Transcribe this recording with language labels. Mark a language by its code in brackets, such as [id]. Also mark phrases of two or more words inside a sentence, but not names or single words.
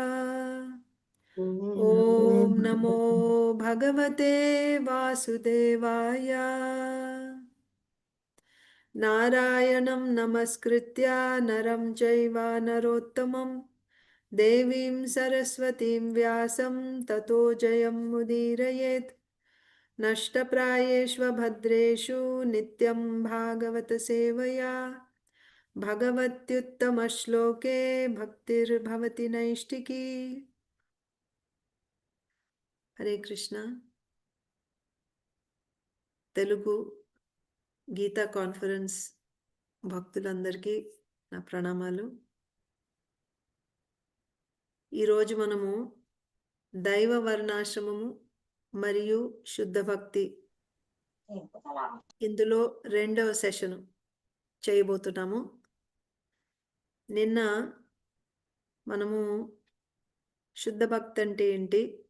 [sa] ॐ नमो भगवते वासुदेवाय नारायणं नमस्कृत्य नरं चैव नरोत्तमम् देवीं सरस्वतीं व्यासं ततो जयं मुदीरयेत् नष्टप्रायेष्वभद्रेषु नित्यं भागवत सेवया भगवत्युत्तमश्लोके भक्तिर्भवति नैष्टिकी हरे कृष्ण [te] తెలుగు గీతా కాన్ఫరెన్స్ భక్తులందరికీ నా ప్రణామాలు ఈరోజు మనము దైవ వర్ణాశ్రమము మరియు శుద్ధ భక్తి ఇందులో రెండవ సెషన్ చేయబోతున్నాము నిన్న మనము శుద్ధ భక్తి అంటే ఏంటి